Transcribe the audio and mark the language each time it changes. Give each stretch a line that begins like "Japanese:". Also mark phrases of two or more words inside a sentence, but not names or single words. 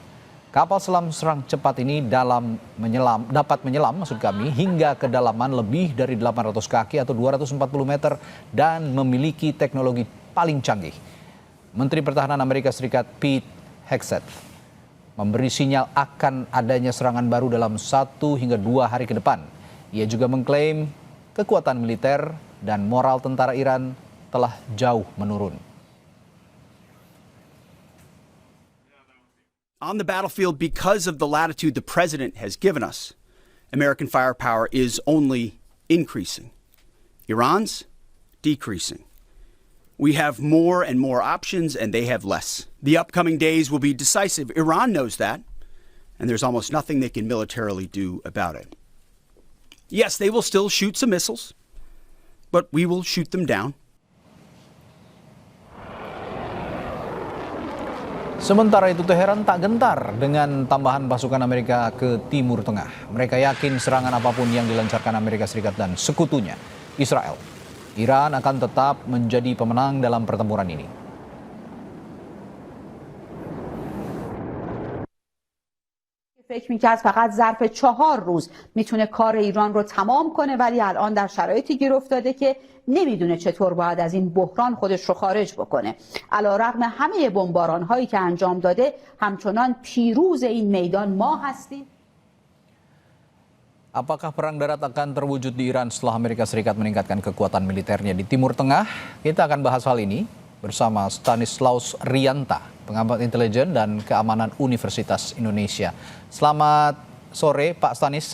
Indonesian: Kapal selam serang cepat ini dapat menyelam hingga kedalaman lebih dari 800 kaki atau 240 meter dan memiliki teknologi paling canggih. Menteri Pertahanan Amerika Serikat Pete Hegseth memberi sinyal akan adanya serangan baru dalam 1 hingga 2 hari ke depan. Ia juga mengklaim kekuatan militer dan moral tentara Iran telah jauh menurun.
English: On the battlefield, because of the latitude the president has given us, American firepower is only increasing. Iran's decreasing. We have more and more options, and they have less. The upcoming days will be decisive. Iran knows that, and there's almost nothing they can militarily do about it. Yes, they will still shoot some missiles, but we will shoot them down.
Indonesian: Sementara itu Teheran tak gentar dengan tambahan pasukan Amerika ke Timur Tengah. Mereka yakin serangan apapun yang dilancarkan Amerika Serikat dan sekutunya, Israel, Iran akan tetap menjadi pemenang dalam pertempuran ini.
Persian: فکر می‌کرد فقط ظرف 4 روز میتونه کار ایران رو تمام کنه، ولی الان در شرایطی گیر افتاده که نمیدونه چطور باید از این بحران خودش رو خارج بکنه. علیرغم همه بمباران‌هایی که انجام داده، همچنان پیروز این میدان ما هستیم.
Indonesian: Apakah perang darat akan terwujud di Iran setelah Amerika Serikat meningkatkan kekuatan militernya di Timur Tengah? Kita akan bahas hal ini bersama Stanislaus Rianta, pengamat intelijen dan keamanan Universitas Indonesia. Selamat sore, Pak Stanis.